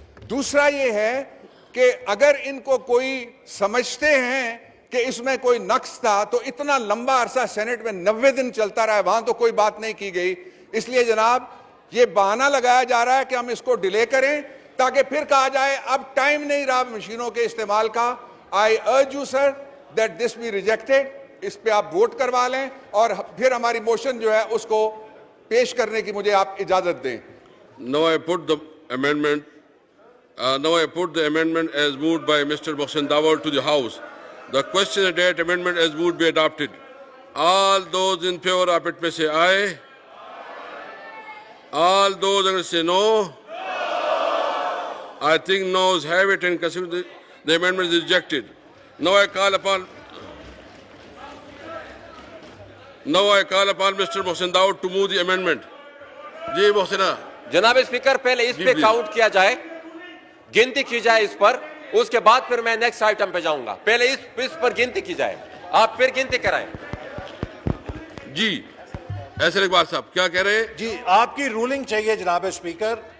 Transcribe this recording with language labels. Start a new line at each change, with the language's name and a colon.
Urdu: دوسرا یہ ہے کہ اگر ان کو کوئی سمجھتے ہیں کہ اس میں کوئی نقص تھا تو اتنا لمبا عرصہ سینٹ میں 90 دن چلتا رہا ہے, وہاں تو کوئی بات نہیں کی گئی. اس لیے جناب یہ بہانہ لگایا جا رہا ہے کہ ہم اس کو ڈیلے کریں تاکہ پھر کہا جائے اب ٹائم نہیں رہا مشینوں کے استعمال کا.
English: I urge you sir that this be rejected.
Urdu: اس پہ آپ ووٹ کروا لیں اور پھر ہماری موشن جو ہے اس کو پیش کرنے کی مجھے آپ اجازت دیں.
English: Now I put the amendment. Now I put the amendment as moved by Mr. Mohsin Dawar to the House. The question is that amendment as moved be adopted. All those in favor of it may say aye. All those against say no. I think noes have it and consider the amendment is rejected. Now I call upon Mr. Mohsin Dawar to move the amendment.
Urdu: جی محسنہ. جناب speaker, پہلے اس پہ count کیا جائے, گنتی کی جائے اس پر, اس کے بعد پھر میں نیکسٹ آئٹم پہ جاؤں گا. پہلے اس پر گنتی کی جائے, آپ پھر گنتی کرائیں. جی ایسر اقبال صاحب کیا کہہ رہے ہیں؟ جی آپ کی رولنگ چاہیے جناب اسپیکر.